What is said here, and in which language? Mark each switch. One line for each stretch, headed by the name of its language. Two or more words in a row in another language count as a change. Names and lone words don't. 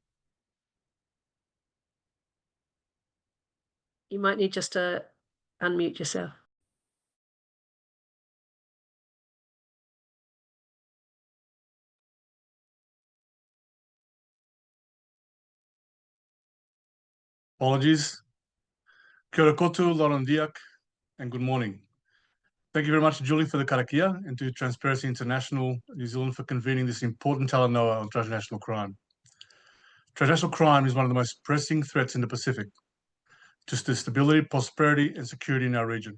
English: You might need just to unmute yourself. Apologies.
Māori: Kia ora koutou, Larandiak,
English: and good morning. Thank you very much, Julie, for the karakia, and to Transparency International New Zealand for convening this important talanoa on transnational crime. Transnational crime is one of the most pressing threats in the Pacific to the stability, prosperity, and security in our region.